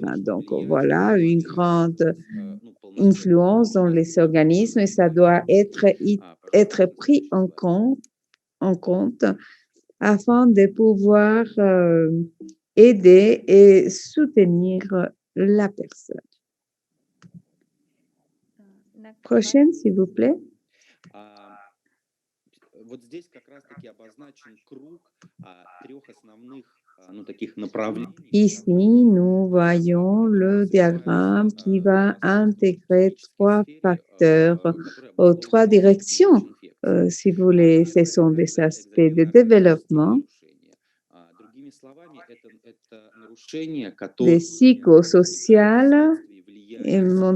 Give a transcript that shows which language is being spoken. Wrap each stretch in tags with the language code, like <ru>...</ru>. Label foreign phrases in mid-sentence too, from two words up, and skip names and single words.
<fr>Donc, voilà une grande influence dans les organismes et ça doit être pris en compte afin de pouvoir aider et soutenir la personne. Prochaine, s'il vous plaît.</fr> <ru>Вот здесь как раз-таки обозначен круг трех основных, ну, таких направлений.</ru> <fr>Ici, nous voyons le diagramme qui va intégrer trois facteurs ou trois directions. Si vous voulez, ce sont des aspects de développement, des psychosociales et mentales.</fr>